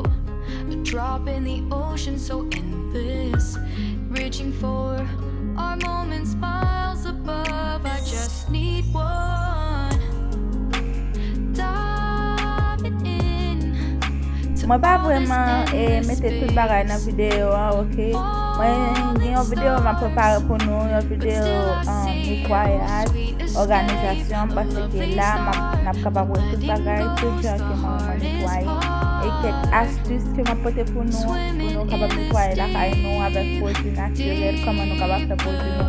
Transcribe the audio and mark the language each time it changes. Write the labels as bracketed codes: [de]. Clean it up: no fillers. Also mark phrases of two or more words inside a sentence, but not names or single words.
[en] A drop in the ocean so endless, reaching for our moments miles above. I just need one. Diving in to [ht] Mwen pa [en] all this [ht] vreman [en] endless [ht] mette tout bagay nan [en] space, [ht] video, ok? Mwen gen yon video mwen prepare pou nou, yon video netwayaj, organizasyon, parce ke la nap kapab wè tout bagay, tout jan ke mwen netwaye. E kek astuce ke mwen pote pou nou kapab netwaye la kay nou avek pote naturel, koman nou kapab fè pote nou.